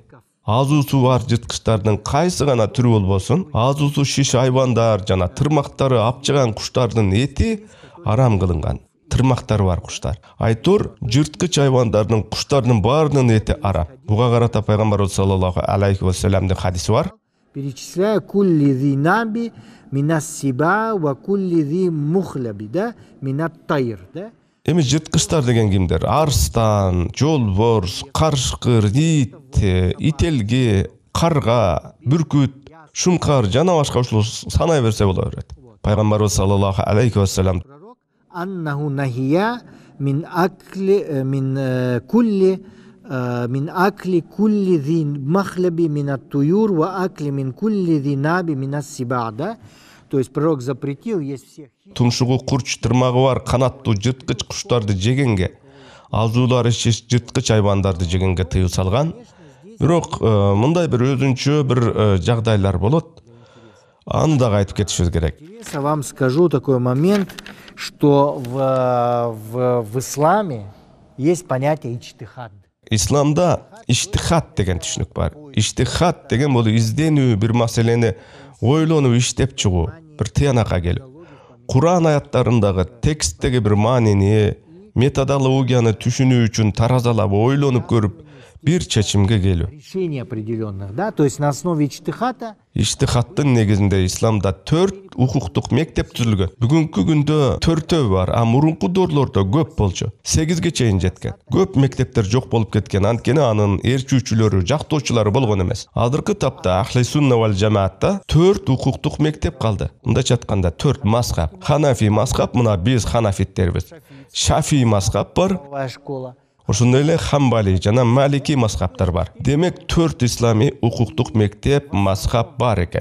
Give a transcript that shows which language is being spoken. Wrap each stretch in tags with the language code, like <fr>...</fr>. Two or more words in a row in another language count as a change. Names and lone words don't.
<ky>Азуусу бар жырткычтардын кайсы гана түрү болбосун, азуусу шиш айбандар жана тырмактары апчыган куштардын эти арам кылынган. Тырмактары бар куштар. Айтор жырткыч айбандардын, куштардын баарынын эти арам. Буга карата пайгамбарыбыз</ky> <ar>صلى الله عليه وسلم</ar> <ky>хадиси бар.</ky> <ar>Перечисляя كل ذي ناب من السباع وكل ذي مخلب, да, من الطير, да.</ar> <ky>Эми жырткычтар деген кимдер? Арстан, жолборс, карышкыр, ит, ителге, карга, бүркүт, шумкар жана башка ушул санай берсе боло берет.</ky> <ar>Пайгамбарыбыз صلى الله عليه وسلم أنه نهى من أكل كل ذي مخلب من الطيور وأكل من كل ذي ناب من السباع,</ar> <ru>да. То есть пророк запретил есть всех.</ru> <ky>Тумшугу курч тырмагы бар канаттуу жырткыч куштарды жегенге, азуулары шиш жырткыч айбандарды жегенге тыюу салган. Бирок мындай бир өзүнчө бир жагдайлар болот. Аны дагы айтып кетишибиз керек.</ky> <ru>Вам скажу такой момент, что в исламе есть понятие иджтихад.</ru> <ky>Исламда иштихад деген түшүнүк бар. Иштихад деген бул изденүү, бир маселени ойлонуп иштеп чыгуу, бир тыянакка келүү. Куран аяттарындагы тексттеги бир маанини, методологияны түшүнүү үчүн таразалап, ойлонуп көрүп, бир чечимге келүү.</ky> <ru>Решение определенных, да, то есть на основе иджтихада.</ru> <ky>Иштихаддын негизинде исламда 4 укуктук мектеп түзүлгөн. Бүгүнкү күндө 4 бар, а мурунку дорлордо көп болчу. 8ге чейин жеткен. Көп мектептер жок болуп кеткен, анткени анын ээрчүүчүлөрү, жактоочулары болгон эмес. Азыркы тапта</ky> <ar>أهل السنة والجماعة</ar> <ky>4 укуктук мектеп калды. Мындайча айтканда 4 мазхаб. Ханафи мазхаб, мына биз ханафиттербиз. Шафи мазхаб бар. Школа. Ошондой эле Хамбали жана Малики мазхабтар бар. Демек 4 ислами укуктук мектеп, мазхаб бар экен.</ky>